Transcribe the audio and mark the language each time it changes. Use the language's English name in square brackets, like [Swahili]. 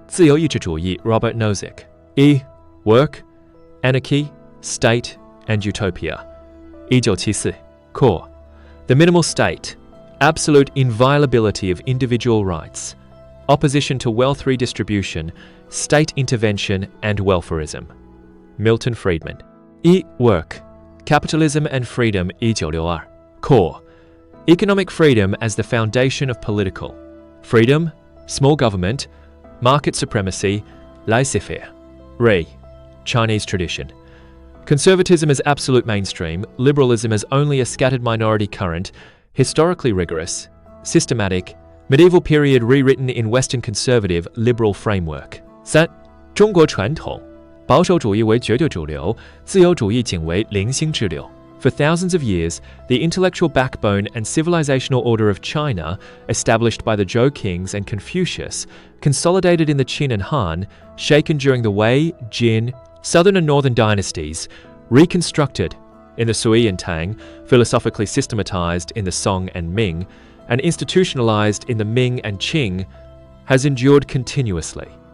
[Chinese] 自由意志主义 Robert Nozick 1. [English] Work Anarchy, State, and Utopia 1974 Core The Minimal State Absolute inviolability of individual rights, opposition to wealth redistribution, state intervention, and welfarism. Milton Friedman. 1. Work Capitalism and Freedom 1962 Core Economic freedom as the foundation of political freedom, small government, market supremacy, laissez-faire. Re Chinese tradition. Conservatism as absolute mainstream, liberalism as only a scattered minority current, historically rigorous, systematic, medieval period rewritten in Western conservative, liberal framework. 3. [Chinese] 中国传统保守主义为绝对主流，自由主义仅为零星之流。 [English] For thousands of years, the intellectual backbone and civilizational order of China, established by the Zhou kings and Confucius, consolidated in the Qin and Han, shaken during the Wei, Jin, southern and northern dynasties, reconstructed in the Sui and Tang, philosophically systematized in the Song and Ming, and institutionalized in the Ming and Qing, has endured continuously.